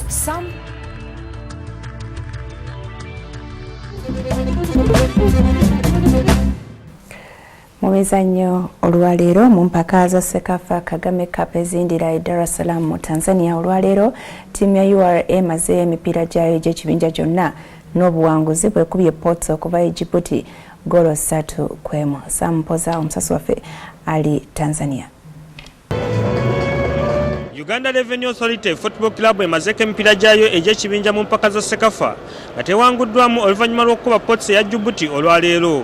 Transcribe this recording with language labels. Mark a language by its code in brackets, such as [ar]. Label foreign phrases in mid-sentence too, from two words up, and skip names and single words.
[en] Some [lg] mu mizannyo olwaleero mu mpaka za SECAFA Kagame Cup ezindira Dar es Salaam mu Tanzania olwaleero ttiimu ya URA emaze emipiira gyayo egy'ekibinja gyonna n'obuwanguzi bwekubye Ports okuva e Djibouti golo 3-1. Sam Mpoza omusasi waffe ali Tanzania. Uganda Revenue Authority Football Club emazeko emipiira gyayo egy'ekibinja mu mpaka za SECAFA nga tewanguddwamu oluvannyuma lw'okukuba Potsi ya Djibouti olwaleero.